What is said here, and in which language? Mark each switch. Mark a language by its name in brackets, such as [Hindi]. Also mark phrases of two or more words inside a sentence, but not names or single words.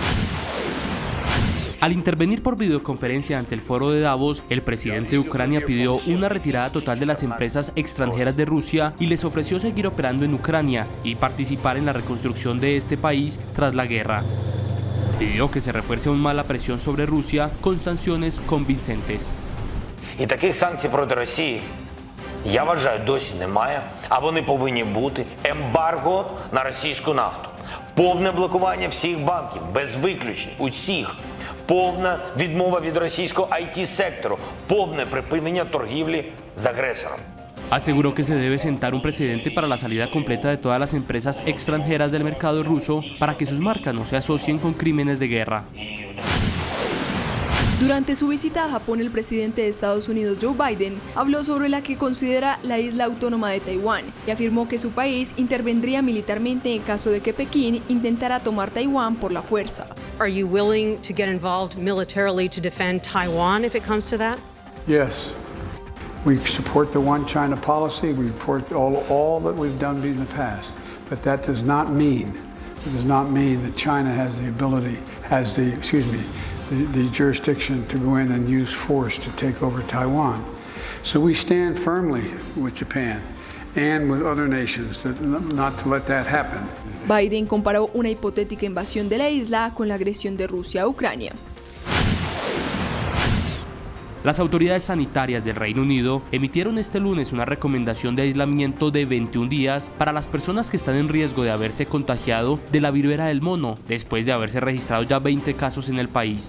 [Spanish] Al intervenir por videoconferencia ante el foro de Davos, el presidente de Ucrania pidió una retirada total de las empresas extranjeras de Rusia y les ofreció seguir operando en Ucrania y participar en la reconstrucción de este país tras la guerra. Pidió que se refuerce aún más la presión sobre Rusia con sanciones convincentes. [Ukrainian] І таких санкцій проти Росії, я вважаю, досі немає, а вони повинні бути. Ембарго на російську нафту, повне блокування всіх банків, без виключень, усіх. Повна відмова від російського IT-сектору, повне припинення торгівлі з агресором. [Spanish] Aseguró que se debe sentar un precedente para la salida completa de todas las empresas extranjeras del mercado ruso para que sus marcas no se asocien con crímenes de guerra. Durante su visita a Japón, el presidente de Estados Unidos, Joe Biden, habló sobre la que considera la isla autónoma de Taiwán y afirmó que su país intervendría militarmente en caso de que Pekín intentara tomar Taiwán por la fuerza. [English] Are you willing to get involved militarily to defend Taiwan if it comes to that? Yes. We support the One China policy. We support all that we've done in the past. But that does not mean that China has the ability, the jurisdiction to go in and use force to take over Taiwan. So we stand firmly with Japan and with other nations not to let that happen. [Spanish] Biden comparó una hipotética invasión de la isla con la agresión de Rusia a Ucrania. Las autoridades sanitarias del Reino Unido emitieron este lunes una recomendación de aislamiento de 21 días para las personas que están en riesgo de haberse contagiado de la viruela del mono, después de haberse registrado ya 20 casos en el país.